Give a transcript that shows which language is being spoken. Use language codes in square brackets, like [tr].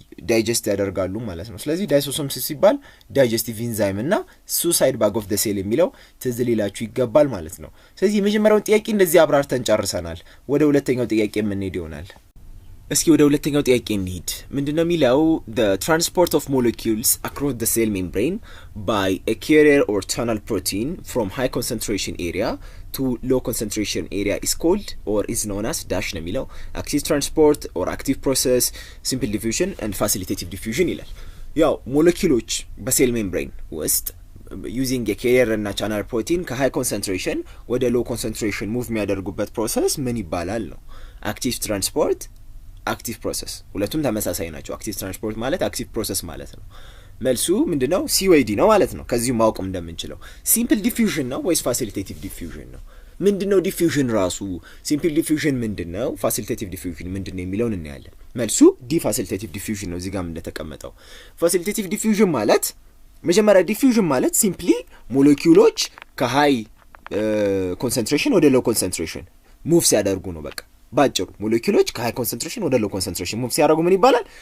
[am] ዳይጀስት ያደርጋሉ ማለት ነው። ስለዚህ ላይሶሶምስ ሲባል ዳይጀስቲቭ ኢንዛይም እና ሱሳይድ ባግ ኦፍ ሴል የሚለው ትዝ ሊላችሁ ይገባል ማለት ነው። ስለዚህ የመጀመሪያውን ጥያቄ እንደዚህ አብራርተን ጨርሰናል። ወደ ሁለተኛው ጥያቄ የምንሄድ ይሆናል። እስኪ ወደ ሁለተኛው ጥያቄ እንሂድ። ምንድነው የሚለው? [en] the transport of molecules across the cell membrane by a carrier or channel protein from high concentration area to low concentration area is called or is known as dash [am] ነው የሚለው [en] active transport or active process, simple diffusion and facilitative diffusion [am] ይላል። ያው ሞለኪውሎች በሴል ሜምብሬን ውስጥ [en] using a carrier እና channel protein [am] ከሃይ ኮንሰንትሬሽን ወደ ሎው ኮንሰንትሬሽን ሙቭ የሚያደርጉበት ፕሮሰስ ምን ይባላል ነው? active transport አክቲቭ ፕሮሰስ። ሁለቱም ተመሳሳይ ናቸው። አክቲቭ ትራንስፖርት ማለት አክቲቭ ፕሮሰስ ማለት ነው። መልሱ ምንድነው? ሲዌዲ ነው ማለት ነው። ከዚሁ ማወቅ እንደምንችለው ሲምፕል ዲፊውዥን ነው ወይስ ፋሲሊቴቲቭ ዲፊውዥን ነው? ምንድነው ዲፊውዥን ራሱ? ሲምፕል ዲፊውዥን ምንድነው? ፋሲሊቴቲቭ ዲፊውዥን ምንድነው የሚለውን እናያለን። መልሱ ዲ ፋሲሊቴቲቭ ዲፊውዥን ነው። እዚህ ጋር እንደተቀመጠው ፋሲሊቴቲቭ ዲፊውዥን ማለት መጀመሪያ ዲፊውዥን ማለት ሲምፕሊ ሞለኪውሎች ከሃይ ኮንሰንትሬሽን ወደ ሎው ኮንሰንትሬሽን ሙቭ ሲያደርጉ ነው። በቃ ባጭሩ ሞለኪውሎች ከሃይ ኮንሰንትሬሽን ወደ ሎው ኮንሰንትሬሽን ሙቭ ሲያደርጉ ምን ይባላል?